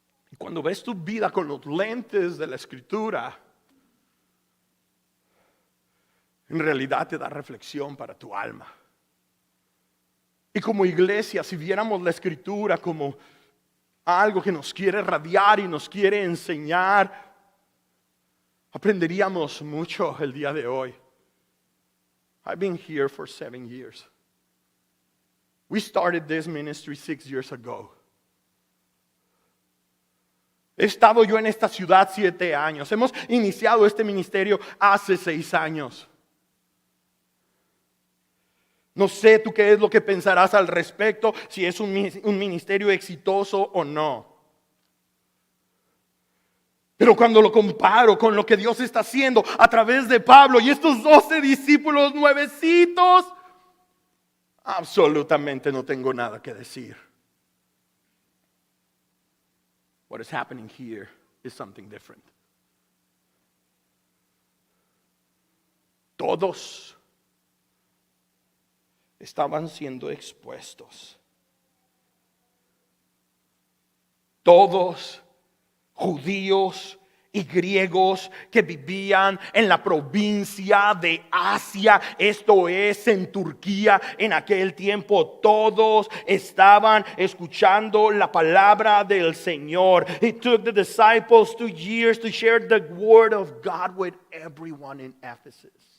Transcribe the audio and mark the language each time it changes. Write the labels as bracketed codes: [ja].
[es] Y cuando ves tu vida con los lentes de la Escritura, en realidad te da reflexión para tu alma. Y como iglesia, si viéramos la Escritura como algo que nos quiere radiar y nos quiere enseñar, aprenderíamos mucho el día de hoy. [en] I've been here for 7 years. We started this ministry 6 years ago. [es] He estado yo en esta ciudad 7 años. Hemos iniciado este ministerio hace 6 años. No sé tú qué es lo que pensarás al respecto, si es un ministerio exitoso o no. Pero cuando lo comparo con lo que Dios está haciendo a través de Pablo y estos 12 discípulos nuevecitos, absolutamente no tengo nada que decir. [en] What is happening here is something different. [es] Todos estaban siendo expuestos. Todos judíos y griegos que vivían en la provincia de Asia, esto es en Turquía en aquel tiempo, todos estaban escuchando la palabra del Señor. [en] It took the disciples 2 years to share the word of God with everyone in Ephesus.